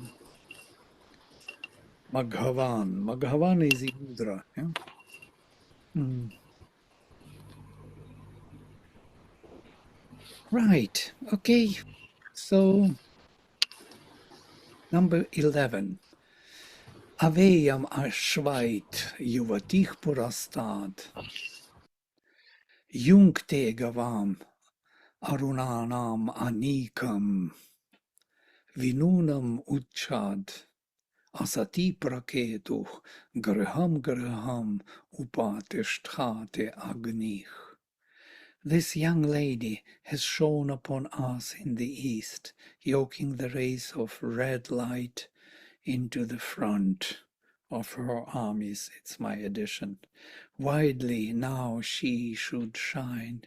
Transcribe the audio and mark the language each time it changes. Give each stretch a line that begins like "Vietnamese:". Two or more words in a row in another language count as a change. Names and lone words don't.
English: Maghavan. Maghavan is Indra, yeah. Right. Okay. So number 11.
Sanskrit: Aveyam ashvait yuvatich purastad. Jungte gavam arunanam anikam. Vinunam uchad. Asati praketu graham graham upatishthate agnich.
English: This young lady has shone upon us in the east, yoking the rays of red light into the front of her armies. It's my addition. Widely now she should shine.